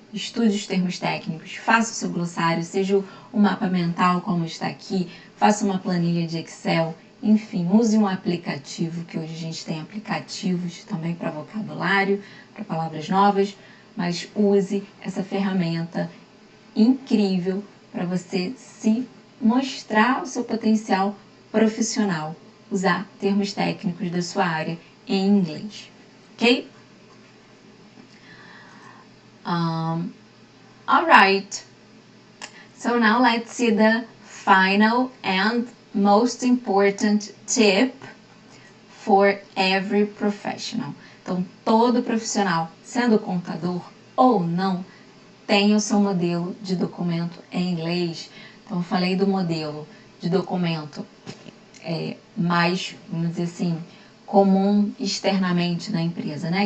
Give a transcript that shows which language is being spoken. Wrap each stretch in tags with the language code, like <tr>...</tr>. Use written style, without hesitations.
<pt>Estude os termos técnicos, faça o seu glossário, seja um mapa mental como está aqui, faça uma planilha de Excel, enfim, use um aplicativo, que hoje a gente tem aplicativos também para vocabulário, para palavras novas, mas use essa ferramenta incrível para você se mostrar o seu potencial profissional, usar termos técnicos da sua área em inglês, ok?</pt> <en>Alright, so now let's see the final and most important tip for every professional.</en> <pt>Então, todo profissional, sendo contador ou não, tem o seu modelo de documento em inglês. Então, eu falei do modelo de documento mais, vamos dizer assim, comum externamente na empresa, né?</pt>